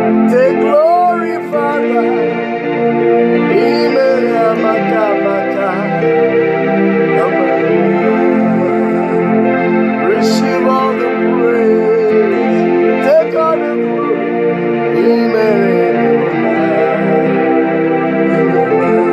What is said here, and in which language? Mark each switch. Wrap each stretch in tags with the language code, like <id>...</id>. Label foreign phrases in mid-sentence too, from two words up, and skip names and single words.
<en>Take glory, Father.</en> <ig>Ihe i mere amaka, amaka.</ig> <en>Receive all the praise. Take all the glory.</en> <ig>Ihe i mere dị m mma.</ig>